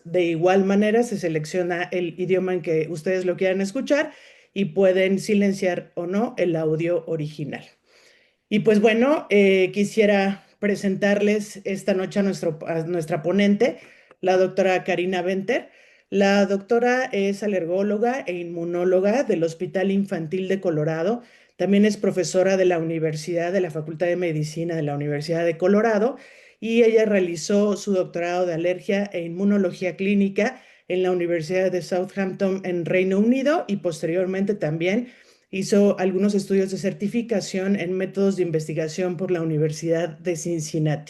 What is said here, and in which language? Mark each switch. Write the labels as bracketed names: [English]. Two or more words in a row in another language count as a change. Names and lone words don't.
[Spanish] De igual manera, se selecciona el idioma en que ustedes lo quieran escuchar y pueden silenciar o no el audio original. Y pues bueno, quisiera presentarles esta noche a nuestra ponente, la doctora Karina Venter. La doctora es alergóloga e inmunóloga del Hospital Infantil de Colorado. También es profesora de la Universidad de la Facultad de Medicina de la Universidad de Colorado y ella realizó su doctorado de alergia e inmunología clínica en la Universidad de Southampton en Reino Unido y posteriormente también hizo algunos estudios de certificación en métodos de investigación por la Universidad de Cincinnati.